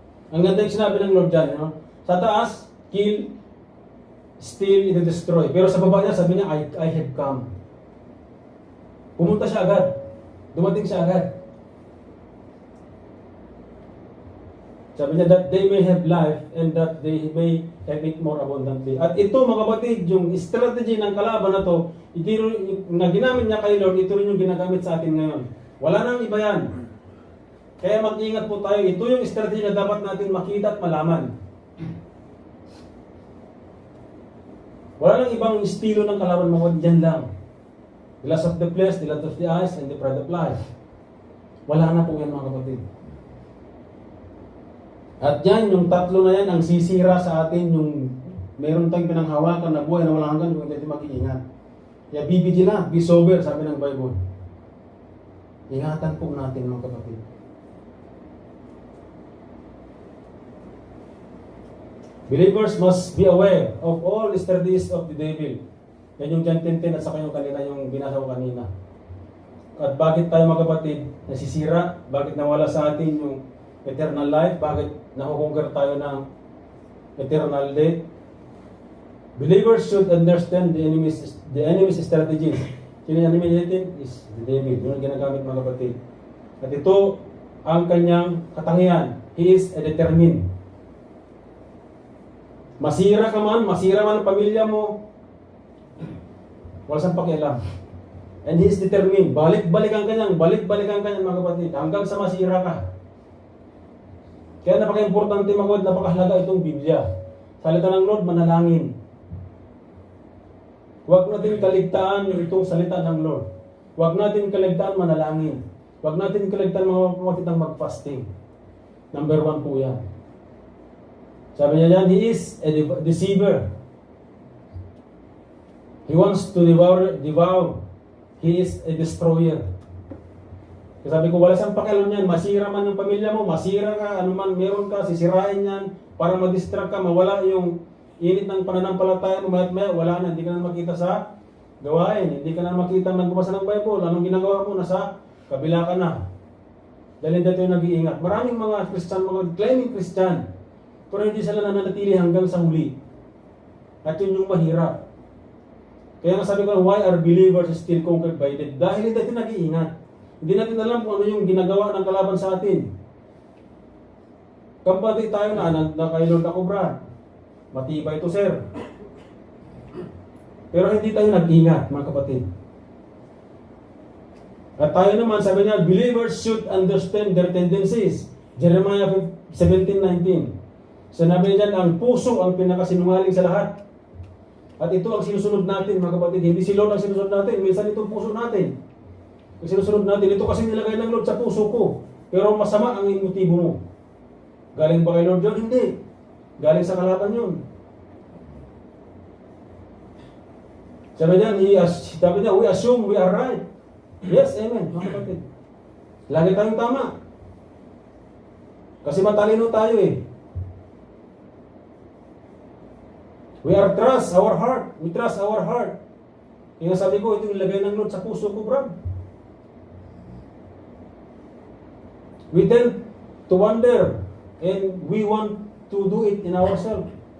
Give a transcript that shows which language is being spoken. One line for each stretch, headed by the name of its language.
Filipino: Ang ganda yung sinabi ng Lord dyan, no? Sa taas,
English: kill, steal, and destroy.
Filipino: Pero sa baba niya, sabi niya,
English: I have come.
Filipino: Pumunta siya agad. Dumating siya agad. Sabi niya,
English: that they may have life and that they may have it more abundantly.
Filipino: At ito mga kapatid, yung strategy ng kalaban na to, ito na ginamit niya kay Lord, ito rin yung ginagamit sa atin ngayon. Wala nang iba yan. Kaya mag-ingat po tayo. Ito yung strategy na dapat natin makita at malaman. Wala nang ibang estilo ng kalaban mo, dyan lang.
English: The lust of the flesh, the lust of the eyes, and the pride of life.
Filipino: Wala na po yan mga kapatid. At yan, yung tatlo na yan, ang sisira sa atin, yung meron tayong pinanghawakan na buhay na walang hanggan kung hindi natin mag-iingat. Kaya
English: be vigilant, be sober,
Filipino: sabi ng Bible. Ingatan po natin mga kapatid.
English: Believers must be aware of all strategies of the devil.
Filipino: Yan yung John 10:10 at saka yung kanina, yung binasa ko kanina. At bakit tayo mga kapatid nasisira? Bakit nawala sa atin yung eternal life? Bakit nakukonquer tayo ng eternal death?
English: Believers should understand the enemy's strategies.
Filipino: Sino yung enemy natin?
English: Is the devil.
Filipino: Yun ang ginagamit mga kapatid. At ito ang kanyang katangian.
English: He is a determined.
Filipino: Masira ka man, masira man ang pamilya mo, wala siyang pakialam.
English: And he is determined.
Filipino: Balik-balikan ka niyan, balik-balikan ka niyan mga kapatid, hanggang sa masira ka. Kaya napaka-importante mga kapatid, napakahalaga itong Biblia. Salita ng Lord, manalangin. Huwag natin kaligtaan itong salita ng Lord. Huwag natin kaligtaan manalangin. Huwag natin kaligtaan mga kapatid ang mag-fasting. Number 1 po yan. Sabi niya yan,
English: he is a deceiver. He wants to devour. He is a destroyer.
Filipino: Kasi sabi ko, wala siyang pakialam yan. Masira man yung pamilya mo, masira ka, ano man meron ka, sisirain yan para ma-distract ka, mawala yung init ng pananampalataya mo, maya wala na, hindi ka na makita sa gawain, hindi ka na makita nagbabasa ng Bible, anong ginagawa mo, nasa kabila ka na. Dahil dito yung nag-iingat. Maraming mga Christian, mga claiming Christian, pero hindi sila nananatili hanggang sa huli. At yun yung mahirap. Kaya nga sabi ko,
English: why are believers still conquered by death?
Filipino: Dahil hindi natin nag-iingat. Hindi natin alam kung ano yung ginagawa ng kalaban sa atin. Kapatid tayo na kay Lord ako, Brad. Matibay ito, sir. Pero hindi tayo nag-iingat, mga kapatid. At tayo naman, sabi niya,
English: believers should understand their tendencies. Jeremiah 17:19.
Filipino: Sinabi niya, ang puso ang pinakasinungaling sa lahat. At ito ang sinusunod natin, mga kapatid. Hindi si Lord ang sinusunod natin. Minsan ito puso natin. Ang sinusunod natin, ito kasi nilagay ng Lord sa puso ko. Pero masama ang motibo mo. Galing ba kay Lord yun? Hindi. Galing sa kalaban yun.
English: Sabi niya, we assume we are right.
Filipino: Yes, amen, mga kapatid. Lagi tayong tama. Kasi matalino tayo eh.
English: We trust our heart. We trust our heart.
Filipino: Kaya sabi ko, ito yung ilagay ng Lord sa puso ko, Brad.
English: We tend to wonder and we want to do it in ourselves.